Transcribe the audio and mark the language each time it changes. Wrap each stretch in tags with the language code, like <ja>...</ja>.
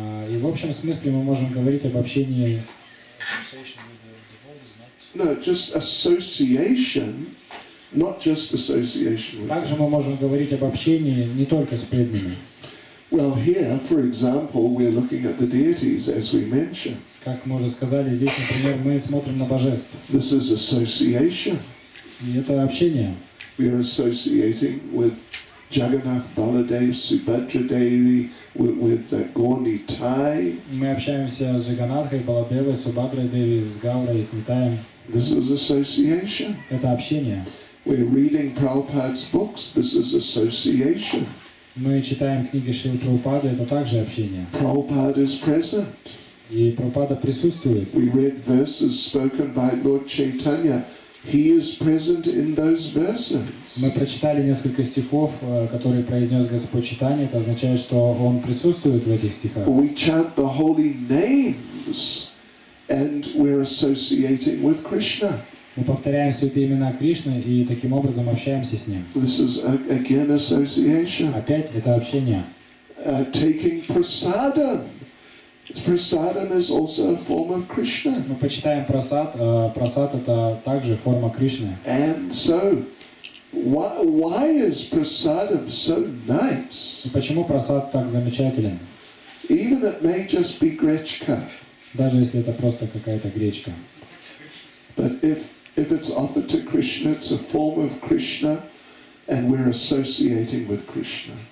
<ru>И в общем смысле мы можем говорить об общении.</ru> <en>No, just association, not just association with</en> <ru>Также мы можем говорить об общении не только с преданными.</ru> <en>Well, here, for example, we're looking at the deities, as we mentioned.</en> <ru>Как мы уже сказали, здесь, например, мы смотрим на божеств.</ru> <en>This is association.</en> <ru>И это общение.</ru> <en>We are associating with Jagannath, Baladev, Subhadra Devi, with Gauri Tai.</en> <ru>Мы общаемся с Джаганатхой, Баладевой, Субхадрой Деви, с Гаурой и с Нитаем.</ru> <en>This is association.</en> <ru>Это общение.</ru> <en>We're reading Prabhupada's books. This is association.</en> <ru>Мы читаем книги Шрилы Прабхупады, это также общение.</ru> <en>Prabhupada is present.</en> <ru>И Прабхупада присутствует.</ru> <en>We read verses spoken by Lord Chaitanya. He is present in those verses.</en> <ru>Мы прочитали несколько стихов, которые произнес Господь Чайтанья. Это означает, что Он присутствует в этих стихах.</ru> <en>We chant the holy names and we're associating with Krishna.</en> <ru>Мы повторяем святые имена Кришны и таким образом общаемся с Ним.</ru> <en>This is again association.</en> <ru>Опять это общение.</ru> <en>Taking prasadam. Prasadam is also a form of Krishna.</en> <ru>Мы почитаем прасад. Прасад это также форма Кришны.</ru> <en>And so, why is prasadam so nice?</en> <ru>И почему прасад так замечателен?</ru> <en>Even it may just be grechka.</en> <ru>Даже если это просто какая-то гречка.</ru> <en>But if it's offered to Krishna, it's a form of Krishna, and we're associating with Krishna.</en>